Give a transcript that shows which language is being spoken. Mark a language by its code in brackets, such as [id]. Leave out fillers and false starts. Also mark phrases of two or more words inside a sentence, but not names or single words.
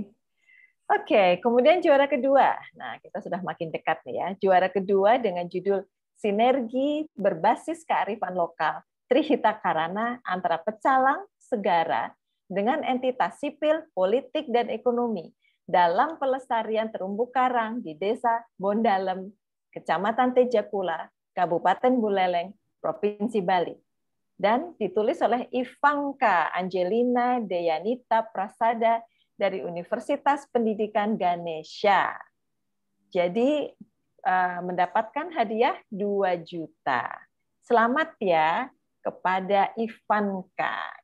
[id] Oke, kemudian juara kedua. Nah, kita sudah makin dekat nih ya. Juara kedua dengan judul Sinergi Berbasis Kearifan Lokal Trihita Karana antara Pecalang, Segara dengan entitas sipil, politik, dan ekonomi dalam pelestarian terumbu karang di Desa Bondalem, Kecamatan Tejakula, Kabupaten Buleleng, Provinsi Bali. Dan ditulis oleh Ivanka Angelina Deyanita Prasada dari Universitas Pendidikan Ganesha. Jadi mendapatkan hadiah 2 juta. Selamat ya kepada Ivanka.